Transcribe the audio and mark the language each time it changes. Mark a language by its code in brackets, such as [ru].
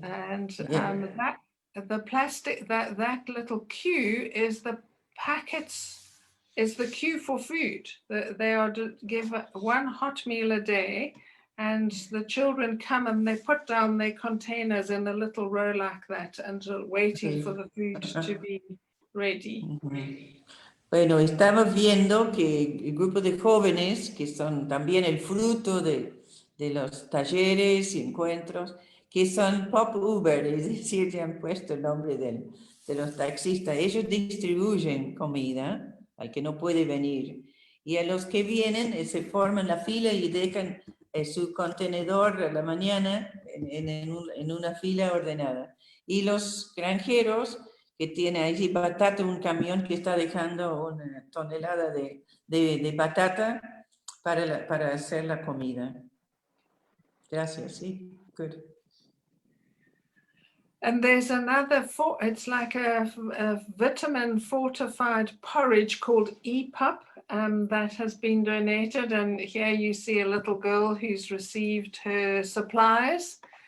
[en] And the plastic, that little queue is the packets, is the queue for food. They are to give 1 hot meal a day, and the children come and they put down their containers in a little row like that until waiting for the food to be ready. [es] Bueno, estamos viendo que el grupo de jóvenes, que son también el fruto de los talleres y encuentros, que son Pop Uber, es decir, ya han puesto el nombre de los taxistas. Ellos distribuyen comida al que no puede venir. Y a los que vienen se forman la fila y dejan su contenedor a la mañana en una fila ordenada. Y los granjeros que tienen allí batata, un camión que está dejando una tonelada de batata para hacer la comida. Gracias, sí, [en] good. And there's another, it's like a vitamin fortified porridge called EPUP that has been donated. And here you see a little girl who's received her supplies.